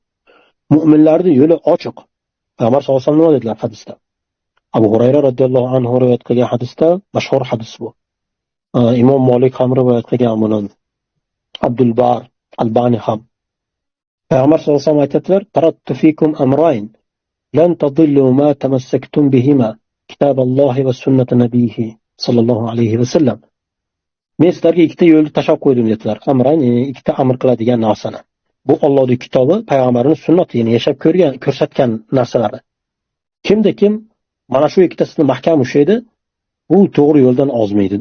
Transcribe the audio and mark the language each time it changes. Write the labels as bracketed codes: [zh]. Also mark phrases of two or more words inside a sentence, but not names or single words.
[uz] Mu'minlarning yo'li ochiq. Payg'ambar [ar] صلى الله عليه وسلم [uz] nima dedilar hadisda? Abu Hurayra [ar] رضي الله عنه [uz] rivoyat qilgan hadisda, mashhur hadis bu. Imom Malik ham rivoyat qilgan buni. Abdul Bar Albani ham. Payg'ambar [ar] صلى الله عليه وسلم [uz] aytadilar: [ar] "تركت فيكم أمرين لن تضلوا ما تمسكتم بهما, كتاب الله وسنة نبيه صلى الله عليه وسلم." [uz] Men sizlarga ikkita yo'lni tashab qo'ydim dedilar. Amrayn, ikkita amr qiladigan narsani. Bu Allohning kitobi, payg'ambarining sunnati, ya'ni yashab ko'rsatgan narsalari. Kimda kim mana shu ikkitasini mahkam ushlaydi, bu to'g'ri yo'ldan ozmaydi-da.